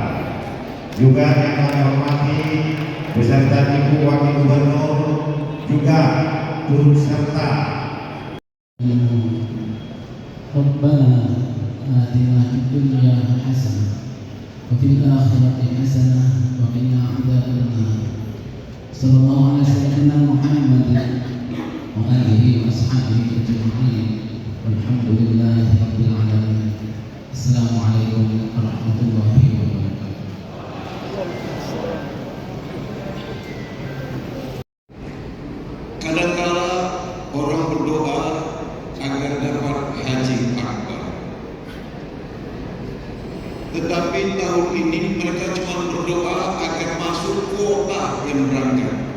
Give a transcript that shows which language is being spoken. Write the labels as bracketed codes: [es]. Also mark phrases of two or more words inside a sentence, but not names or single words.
[id] Juga yang kami hormati beserta Ibu Wakil Gubernur juga turut serta. [ar] ربنا آتنا في الدنيا حسنة وفي الآخرة حسنة وقنا عذاب النار. صلى الله عليه وسلم محمد وعلى آله وأصحابه أجمعين. والحمد لله رب العالمين. السلام عليكم ورحمة الله وبركاته. [id] Kadang-kala orang berdoa agar dapat haji akbar, tetapi tahun ini mereka cuma berdoa agar masuk kuota yang berangkat.